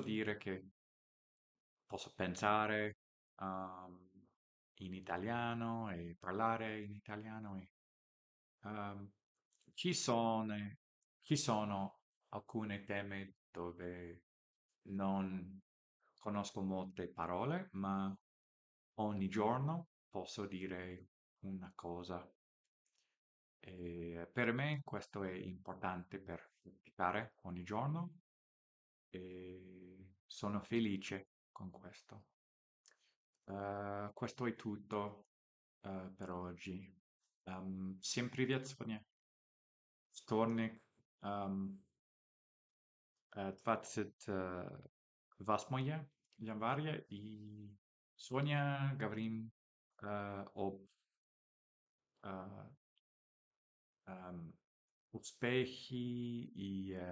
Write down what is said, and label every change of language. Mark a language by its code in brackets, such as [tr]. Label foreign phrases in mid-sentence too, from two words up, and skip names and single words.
[it] dire che posso pensare in italiano e parlare in italiano e ehm, ci sono, ci sono alcune temi dove non conosco molte parole, ma ogni giorno posso dire una cosa. E per me questo è importante per praticare ogni giorno e sono felice con questo. Questo è tutto per oggi. [ru] Всем привет, сегодня вторник, эм, 28 января, и сегодня говорим об э, эм, успехе и